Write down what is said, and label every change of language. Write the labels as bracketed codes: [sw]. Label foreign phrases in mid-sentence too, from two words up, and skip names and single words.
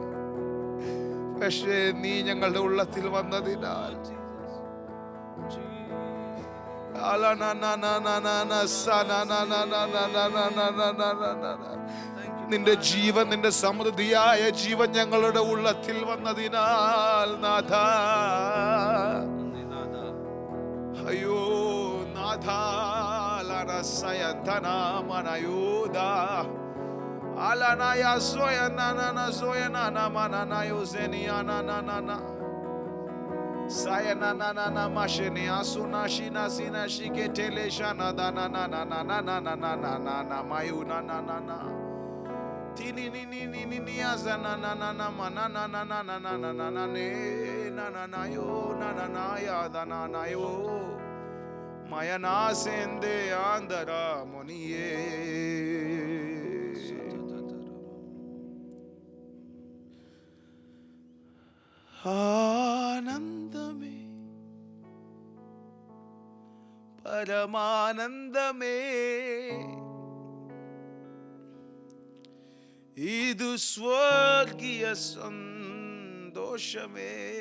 [ml] പക്ഷേ നീ ഞങ്ങളുടെ ഉള്ളത്തിൽ വന്നതിനാൽ നിന്റെ ജീവൻ, നിന്റെ സമൃദ്ധിയായ ജീവൻ ഞങ്ങളുടെ ഉള്ളത്തിൽ വന്നതിനാൽ നാഥ, അയ്യോ നാഥ, Alanaya soya nana soya nana manana yosenia nana nana saya nana nana masheni asuna shina sina shiketele shana dana nana nana nana nana nana mayuna nana nana tini ni ni ni ni ni azana nana nana manana nana nana nana ne nana na yo nana na ya dana na yo mayana sende andara moniye. ആനന്ദമേ, പരമാനന്ദമേ, ഇതു സ്വർഗീയ സന്തോഷമേ.